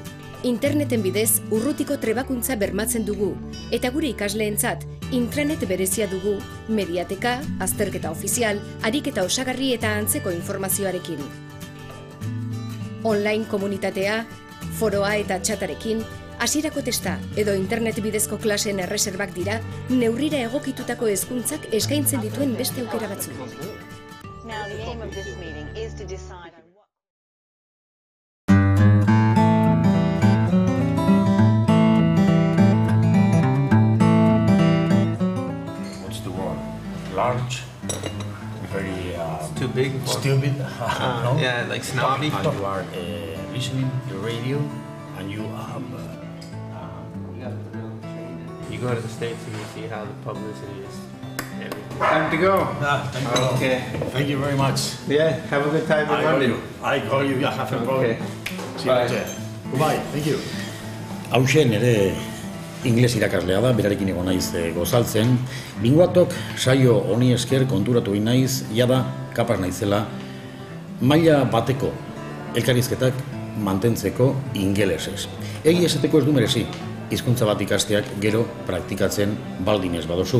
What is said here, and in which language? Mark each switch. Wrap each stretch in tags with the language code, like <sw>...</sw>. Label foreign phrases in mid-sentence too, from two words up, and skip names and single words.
<eu>Interneten bidez, urrutiko trebakuntza bermatzen dugu, eta gure ikasleentzat, intranet berezia dugu, mediateka, azterketa ofizial, ariketa osagarri eta antzeko informazioarekin. Online komunitatea, foroa eta txatarekin, hasierako testa edo internet bidezko klaseen erreserbak dira, neurrira egokitutako hezkuntzak eskaintzen dituen beste aukera batzuk.</eu> <en>Now, the aim of this meeting is to decide on what... What's the word? Large? Very Too big. stupid? No? Yeah, like snobby. And you are listening to the radio and you have... You go to the States and you see how the publicity is. Time to go. Okay. Thank you very much. Yeah, have a good time in London. I call you, yeah, have a problem. Okay. See you later. Goodbye, thank you.</en> <eu>Hauxe nire ingles irakaslea da, berarekin egon naiz gozaltzen. Linguatok saio honi esker konturatu egin naiz, jada kapaz naizela maila bateko elkarrizketak mantentzeko ingelesez. Egi esateko ez du merezi, hizkuntza bat ikasteak gero praktikatzen baldin ez badozu.</eu>